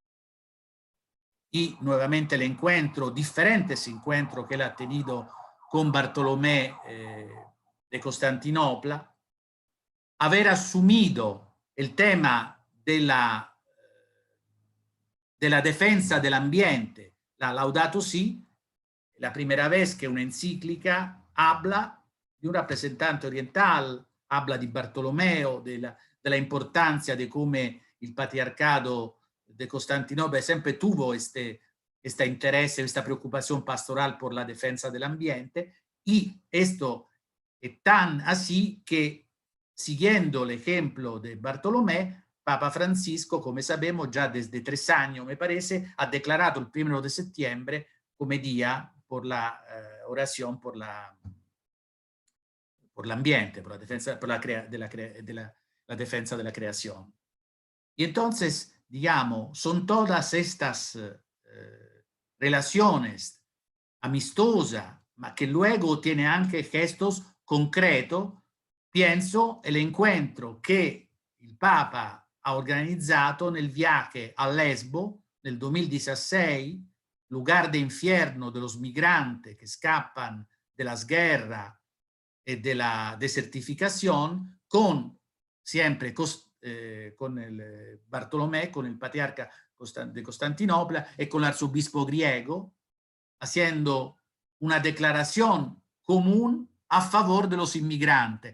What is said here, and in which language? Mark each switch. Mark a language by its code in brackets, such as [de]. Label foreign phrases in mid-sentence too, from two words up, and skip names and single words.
[es] y nuevamente el encuentro, diferentes encuentros que él ha tenido con Bartolomé de Constantinopla, haber asumido el tema de la defensa del ambiente, la Laudato Si, la primera vez que una encíclica habla [it] di un rappresentante [es] oriental, habla [it] di Bartolomeo, della importanza di come [es] il patriarcado de Constantinopla sempre tuvo este interesse, esta preocupación pastoral por la defensa del ambiente, y esto es tan así que, siguiendo el ejemplo de Bartolomé, Papa Francisco, [it] come sappiamo, già [es] desde 3 años, me parece, ha declarado el 1 de septiembre come día por la oración por l'ambiente, por la defensa, por la defensa de la creación. Y entonces, digamos, son todas estas relaciones amistosas, ma que luego tiene anche gestos concretos. Pienso el encuentro que [it] il Papa ha organizzato nel [es] viaje a Lesbo nel 2016, lugar de infierno de los migrantes que escapan de las guerras y de la desertificación, con siempre con el Bartolomé, con el patriarca de Constantinopla y con el arzobispo griego, haciendo una declaración común a favor de los inmigrantes.